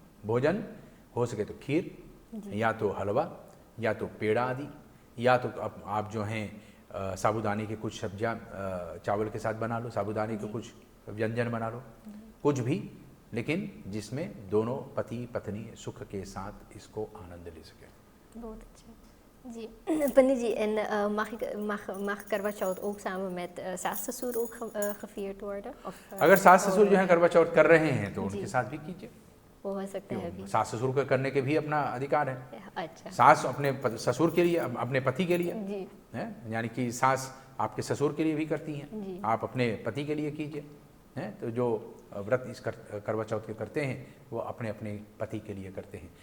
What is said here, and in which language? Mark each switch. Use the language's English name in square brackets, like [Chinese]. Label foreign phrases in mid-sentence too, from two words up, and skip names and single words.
[Hindi] भोजन हो सके तो खीर या तो हलवा या तो पेड़ा आदि, या तो आप जो हैं साबूदाने की कुछ सब्जियां चावल के साथ बना लो, साबूदाने के कुछ व्यंजन बना लो, कुछ भी लेकिन जिसमें दोनों पति पत्नी सुख के साथ इसको आनंद ले सकें। बहुत अच्छा जी। [Dutch] Panny ji, en mag Karwa Chauth ook samen met saas-sassoer ook gevierd worden? [Hindi] अगर सास ससुर जो है करवा चौथ कर रहे हैं तो उनके साथ भी कीजिए। वो हो सकता है भी। सास ससुर को करने के भी अपना अधिकार है। अच्छा। सास अपने ससुर के लिए, अपने पति के लिए जी। है, यानी कि सास आपके ससुर के लिए भी करती जी। हैं, आप अपने पति के लिए कीजिए। हैं तो जो व्रत इस करवा चौथ के करते हैं वो अपने अपने पति के लिए करते हैं।